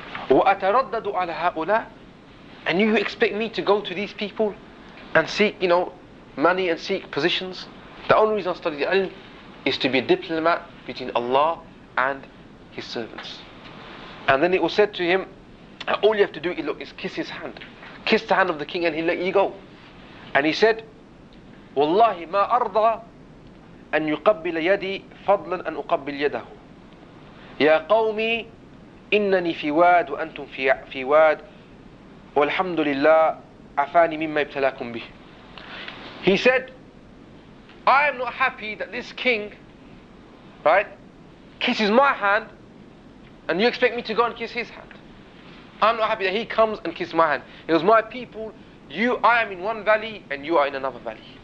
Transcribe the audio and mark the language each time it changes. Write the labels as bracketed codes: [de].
[ar] وأتردد على هؤلاء, [en] and you expect me to go to these people and seek money and seek positions? The only reason I studied ilm is to be a diplomat between Allah and His servants. And then it was said to him, all you have to do is kiss his hand, kiss the hand of the king, and he'll let you go. And he said, [ar] والله ما أرضى أن يقبل يدي فضلا أن أقبل يده يا قومي إنني في واد وأنتم في واد والحمد لله عفاني مما ابتلاكم به. [en] He said, I am not happy that this king, right, kisses my hand and you expect me to go and kiss his hand. I'm not happy that he comes and kisses my hand. It was my people, I am in one valley and you are in another valley.